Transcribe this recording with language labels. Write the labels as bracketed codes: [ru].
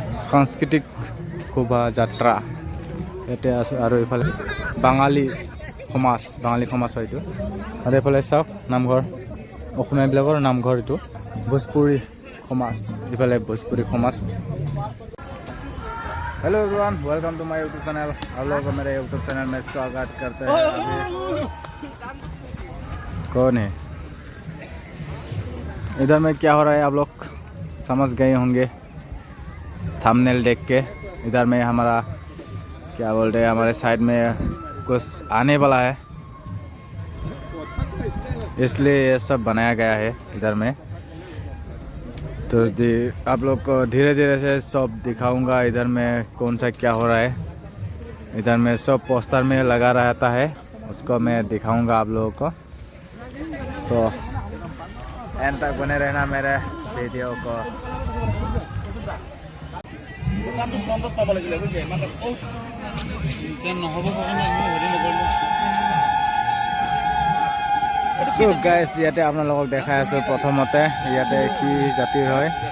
[as] সাংস্কৃতিক শোভাযাত্ৰা ইয়াতে আছে আৰু এইফালে বাঙালী সমাজ হয়তো আৰু এইফালে চাওক নামঘৰ অসমীয়াবিলাকৰ নামঘৰ এইটো ভোজপুৰী সমাজ এইফালে ভোজপুৰী সমাজ। [en] Hello everyone, welcome to my YouTube channel. [hi] आप लोगों को मेरे यूट्यूब चैनल में स्वागत करते हैं। कौन है इधर में, क्या हो रहा है आप लोग समझ गए होंगे थंबनेल देख के। इधर में हमारा क्या बोलते हैं, हमारे साइड में कुछ आने वाला है, इसलिए ये सब बनाया गया है इधर में। तो आप लोग को धीरे धीरे से सब दिखाऊंगा इधर में कौन सा क्या हो रहा है। इधर में सब पोस्टर में लगा रहता है, उसको मैं दिखाऊंगा आप लोगों को। सो एंड तक बने रहना मेरे वीडियो को। [as] सो गाइस, ইয়াতে আপোনালোকক দেখাই আছো প্ৰথমতে ইয়াতে কি জাতিৰ হয়।